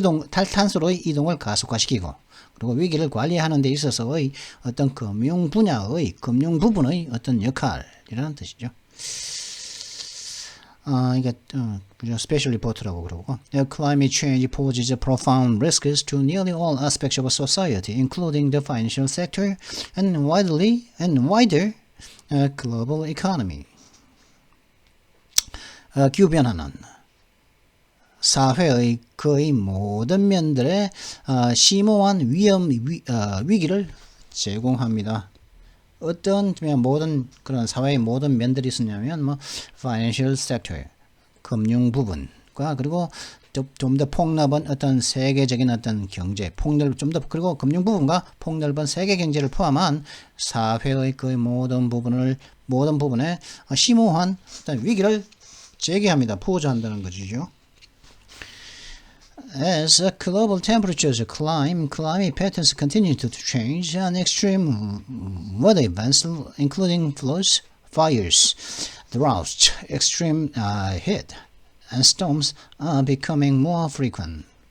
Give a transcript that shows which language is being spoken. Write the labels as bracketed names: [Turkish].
[Korean] 탈탄소로의 이동을 가속화시키고, 그리고 위기를 관리하는 데 있어서의 어떤 금융 분야의 금융 부분의 어떤 역할이라는 뜻이죠. 이게 스페셜 리포트라고 그러고, [English] climate change poses profound risks to nearly all aspects of society, including the financial sector and wider global economy. [Korean] 기후 변화는 사회의 거의 모든 면들의 심오한 위기를 제공합니다. 어떤 모든 그런 사회의 모든 면들이 있었냐면 financial sector, 금융 부분과, 그리고 좀 더 폭넓은 어떤 세계적인 어떤 경제, 그리고 금융 부분과 폭넓은 세계 경제를 포함한 사회의 거의 모든 부분에 심오한 어떤 위기를 제기합니다. 포즈한다는 것이죠. [English] As global temperatures climb, climate patterns continue to change, and extreme weather events, including floods, fires, droughts, extreme heat, and storms, are becoming more frequent.